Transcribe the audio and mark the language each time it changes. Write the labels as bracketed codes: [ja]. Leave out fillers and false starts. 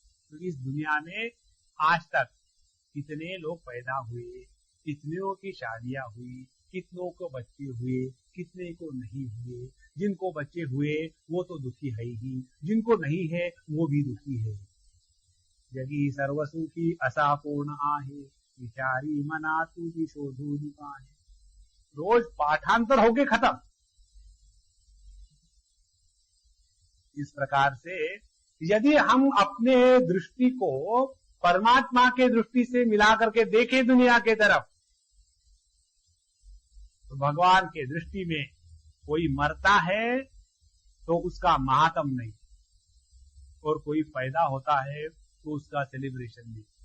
[hi] तो इस दुनिया में आज तक कितने लोग पैदा हुए, कितनों की शादियां हुई, कितनों को बच्चे हुए, कितने को नहीं हुए। जिनको बच्चे हुए वो तो दुखी है ही, जिनको नहीं है वो भी दुखी है। [mr] जगी सर्वसुखी असापूर्ण आहे, विचारी मना तू विशोधु निपाहे। [hi] रोज पाठांतर होके खत्म। इस प्रकार से यदि हम अपने दृष्टि को परमात्मा के दृष्टि से मिला करके देखें दुनिया के तरफ, तो भगवान के दृष्टि में कोई मरता है तो उसका महात्म नहीं, और कोई पैदा होता है तो उसका सेलिब्रेशन नहीं।